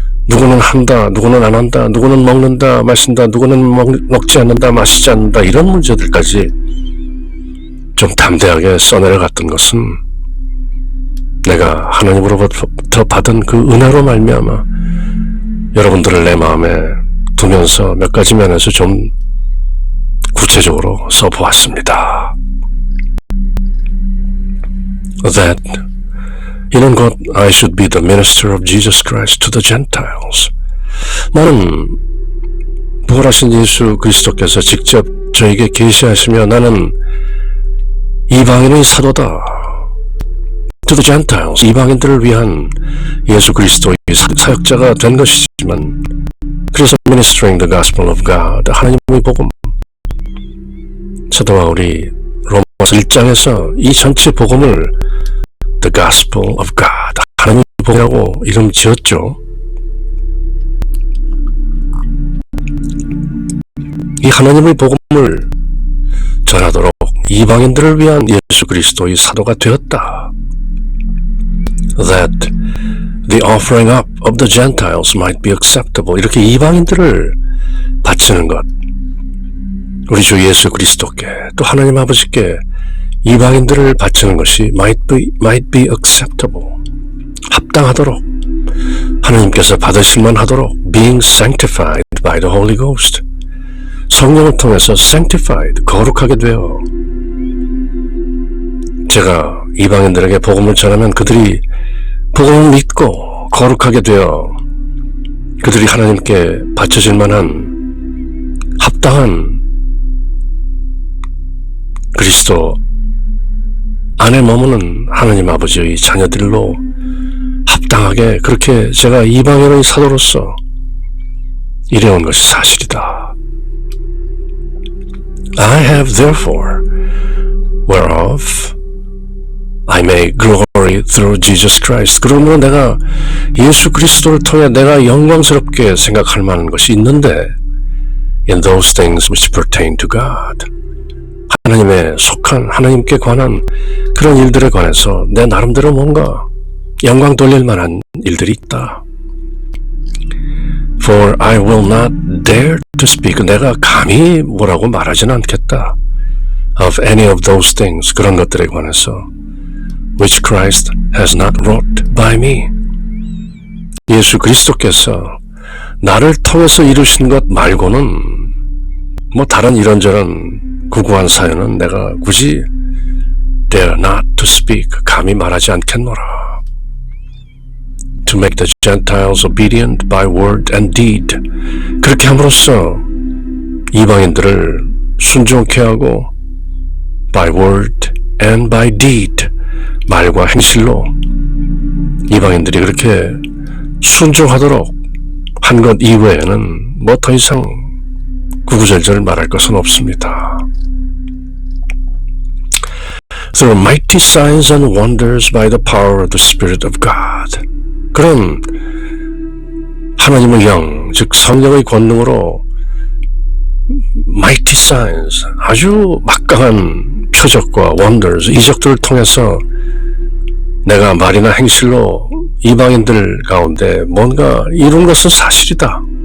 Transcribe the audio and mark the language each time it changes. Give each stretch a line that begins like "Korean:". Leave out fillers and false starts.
Korean: 누구는 한다, 누구는 안 한다, 누구는 먹는다, 마신다, 누구는 먹지 않는다, 마시지 않는다, 이런 문제들까지 좀 담대하게 써내려갔던 것은 내가 하나님으로부터 받은 그 은혜로 말미암아 여러분들을 내 마음에 두면서 몇 가지 면에서 좀 구체적으로 써보았습니다.
English: That
Korean: 이는 곧
English: I should be the minister of Jesus Christ to the Gentiles.
Korean: 나는 부활하신 예수 그리스도께서 직접 저에게 계시하시며 나는 이방인의 사도다.
English: To the Gentiles,
Korean: 이방인들을 위한 예수 그리스도의 사역자가 된 것이지만 그래서
English: ministering the gospel of God,
Korean: 하나님의 복음. 사도 바울이 로마서 1장에서 이 전체 복음을
English: The Gospel of God,
Korean: 하나님의 복음이라고 이름 지었죠. 이 하나님의 복음을 전하도록 이방인들을 위한 예수 그리스도의 사도가 되었다.
English: That the offering up of the Gentiles might be acceptable.
Korean: 이렇게 이방인들을 바치는 것, 우리 주 예수 그리스도께 또 하나님 아버지께 이방인들을 바치는 것이
English: might be acceptable,
Korean: 합당하도록, 하나님께서 받으실만 하도록
English: being sanctified by the Holy Ghost,
Korean: 성령을 통해서 sanctified, 거룩하게 되어 제가 이방인들에게 복음을 전하면 그들이 복음을 믿고 거룩하게 되어 그들이 하나님께 바쳐질 만한 합당한 그리스도 안에 머무는 하나님 아버지의 자녀들로 합당하게 그렇게 제가 이방인의 사도로서 이래온 것이 사실이다.
English: I have therefore whereof I may glory through Jesus Christ.
Korean: 그러므로 내가 예수 그리스도를 통해 내가 영광스럽게 생각할 만한 것이 있는데
English: in those things which pertain to God.
Korean: 하나님에 속한 하나님께 관한 그런 일들에 관해서 내 나름대로 뭔가 영광 돌릴 만한 일들이 있다.
English: For I will not dare to speak.
Korean: 내가 감히 뭐라고 말하지는 않겠다.
English: Of any of those things,
Korean: 그런 것들에 관해서
English: which Christ has not wrought by me.
Korean: 예수 그리스도께서 나를 통해서 이루신 것 말고는 뭐 다른 이런저런 구구한 사연은 내가 굳이
English: dare not to speak,
Korean: 감히 말하지 않겠노라.
English: To make the Gentiles obedient by word and deed.
Korean: 그렇게 함으로써 이방인들을 순종케 하고
English: by word and by deed,
Korean: 말과 행실로 이방인들이 그렇게 순종하도록 한 것 이외에는 뭐 더 이상 구구절절 말할 것은 없습니다.
English: Through mighty signs and wonders by the power of the Spirit of God.
Korean: 그런 하나님의 영, 즉 성령의 권능으로
English: mighty signs,
Korean: 아주 막강한 표적과 wonders, 이적들을 통해서 내가 말이나 행실로 이방인들 가운데 뭔가 이룬 것은 사실이다.